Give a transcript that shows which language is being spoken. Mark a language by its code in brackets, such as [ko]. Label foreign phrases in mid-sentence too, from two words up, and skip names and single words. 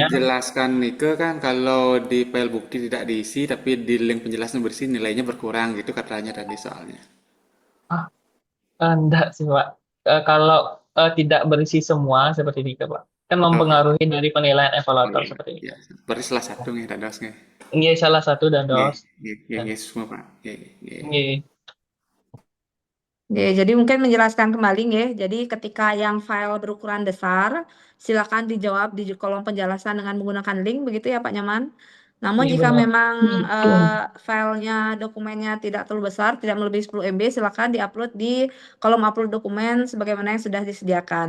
[id] dijelaskan nih ke kan kalau di file bukti tidak diisi tapi di link penjelasan berisi nilainya berkurang gitu katanya tadi soalnya. enggak sih Pak. kalau tidak berisi semua seperti ini, Pak. Kan Oh, mempengaruhi dari penilaian oh evaluator iya, seperti ini. ya. Berarti salah satu nih, [ban] dados nggih. [id] Ini salah satu [ban] Nggih, dados. nggih, nggih, [id] Nah, [ban] nggih, [id] semua Pak. [ban] Nggih, nggih. [id] ini Oke, jadi mungkin menjelaskan kembali ya. Jadi ketika yang file berukuran besar, silakan dijawab di kolom penjelasan dengan menggunakan link, begitu ya Pak Nyaman. Namun ini jika benar. memang filenya, dokumennya tidak terlalu besar, tidak melebihi 10 MB, silakan diupload di kolom upload dokumen sebagaimana yang sudah disediakan.